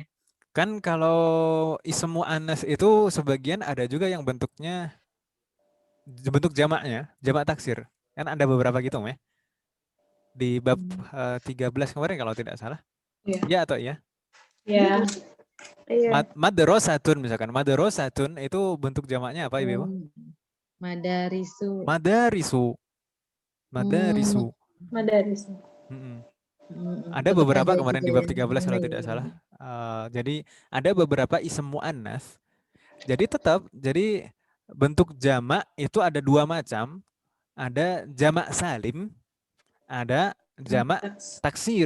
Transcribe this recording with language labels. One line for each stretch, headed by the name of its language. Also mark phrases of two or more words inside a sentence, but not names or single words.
Indonesian: Kan kalau
Arabic: اسم مؤنث
Indonesian: itu sebagian ada juga yang bentuknya bentuk jamaknya, jamak taksir. Kan ada beberapa gitu Om ya. Di bab 13 kemarin kalau tidak salah. Iya atau iya? Iya. Iya. Madrasatun misalkan. Madrasatun itu bentuk jamaknya apa Ibu? Madarisu. Madarisu. Madarisu. Madaris. Ada Tetap beberapa ada kemarin juga di bab yang 13 kalau lain. tidak salah. Jadi ada beberapa
Arabic: اسم مؤنث.
Indonesian: Jadi tetap, jadi bentuk jamak itu ada dua macam. Ada jamak salim, ada jamak taksir.